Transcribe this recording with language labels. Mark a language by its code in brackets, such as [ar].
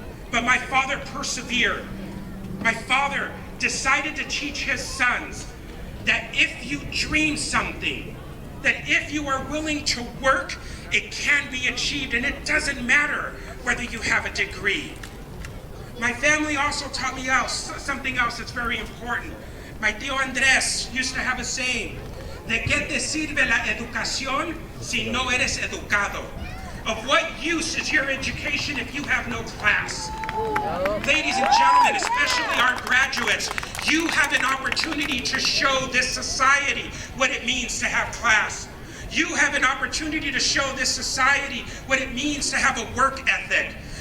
[en] But my father persevered. My father decided to teach his sons that if you dream something, that if you are willing to work, it can be achieved, and it doesn't matter whether you have a degree. My family also taught me something else that's very important. My tío Andrés used to have a saying, [es] ¿de qué te sirve la educación si no eres educado? [en] Of what use is your education if you have no class? Ladies and gentlemen, especially our graduates, you have an opportunity to show this society what it means to have class. You have an opportunity to show this society what it means to have a work ethic.